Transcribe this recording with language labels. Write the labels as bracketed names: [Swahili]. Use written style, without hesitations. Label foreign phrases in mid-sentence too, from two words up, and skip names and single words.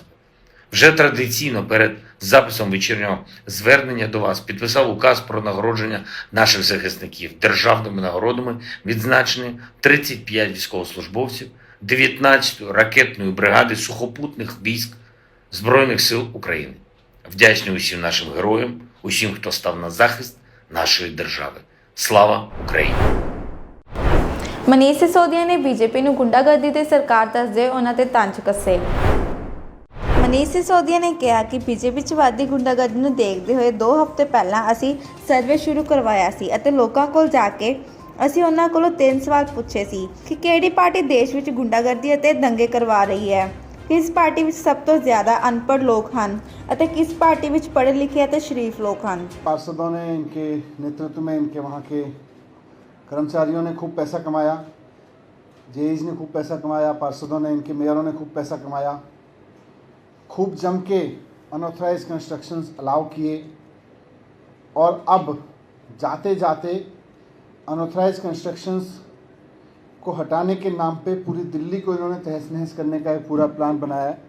[Ukrainian] Вже традиційно перед записом вечірнього звернення до вас підписав указ про нагородження наших захисників державними нагородами, відзначені 35 військовослужбовців 19-ї ракетної бригади сухопутних військ Збройних сил України. Вдячний усім нашим героям, усім, хто став на захист нашої держави. Слава Україні! [Punjabi] ਮਨੀਸ਼ ਸਿਸੋਦੀਆ ਨੇ ਬੀਜੇਪੀ ਨੂੰ ਗੁੰਡਾਗਰਦੀ ਤੇ ਸਰਕਾਰ ਦੱਸਦੇ ਉਹਨਾਂ ਤੇ ਤੰਜ ਕੱਸੇ। ਮਨੀਸ਼ ਸਿਸੋਦੀਆ ਨੇ ਕਿਹਾ ਕਿ ਬੀਜੇਪੀ 'ਚ ਵੱਧਦੀ ਗੁੰਡਾਗਰਦੀ ਨੂੰ ਦੇਖਦੇ ਹੋਏ 2 ਹਫ਼ਤੇ ਪਹਿਲਾਂ ਅਸੀਂ ਸਰਵੇ ਸ਼ੁਰੂ ਕਰਵਾਇਆ ਸੀ ਅਤੇ ਲੋਕਾਂ ਕੋਲ ਜਾ ਕੇ ਅਸੀਂ ਉਹਨਾਂ ਕੋਲੋਂ 3 ਸਵਾਲ ਪੁੱਛੇ ਸੀ ਕਿ ਕਿਹੜੀ ਪਾਰਟੀ ਦੇਸ਼ ਵਿੱਚ ਗੁੰਡਾਗਰਦੀ ਅਤੇ ਦੰਗੇ ਕਰਵਾ ਰਹੀ ਹੈ, ਕਿਸ ਪਾਰਟੀ ਵਿੱਚ ਸਭ ਤੋਂ ਜ਼ਿਆਦਾ ਅਨਪੜ੍ਹ ਲੋਕ ਹਨ ਅਤੇ ਕਿਸ ਪਾर्टी ਵਿੱਚ [Hindi] पढ़े लिखे [Punjabi] ਅਤੇ [Hindi] शरीफ लोग हैं। पार्षदों ने इनके नेतृत्व में इनके वहाँ के कर्मचारियों ने खूब पैसा कमाया, जेईज ने खूब पैसा कमाया, पार्षदों ने इनके मेयरों ने खूब पैसा कमाया, खूब जम के [English] unauthorized constructions allow [Hindi] किए और अब जाते जाते [English] unauthorized constructions [Hindi] को हटाने के नाम पे पूरी दिल्ली को इन्होंने तहस नहस करने का एक पूरा प्लान बनाया है।